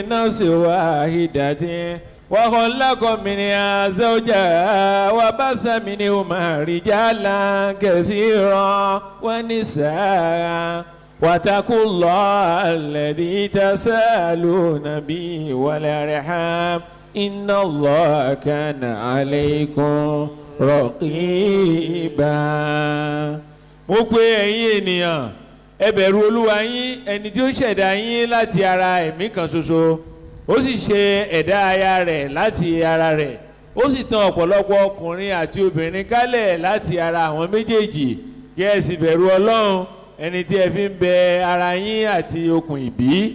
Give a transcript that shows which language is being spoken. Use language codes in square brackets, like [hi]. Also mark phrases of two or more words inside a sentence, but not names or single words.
[ar] نفس واحدة وخلق منها زوجها وبث منهما رجالا كثيرا ونساء واتقوا الله الذي تسألون به والأرحام إن الله كان عليكم رقيبا. [yo] Mo pè ẹ̀yin ènìyàn, ẹ bẹ̀rù Olúwa yín, ẹni tí ó ṣẹ̀dá yín láti ara ẹ̀mí kan ṣoṣo, ó sì ṣe ẹ̀dá aya rẹ̀ láti ara rẹ̀, ó sì tàn ọ̀pọ̀lọpọ̀ ọkùnrin àti obìnrin kálẹ̀ láti ara àwọn méjèèjì, kí ẹ sì bẹ̀rù Ọlọ́run ẹni tí ẹ fi ń bẹ ara yín àti okùn ìbí.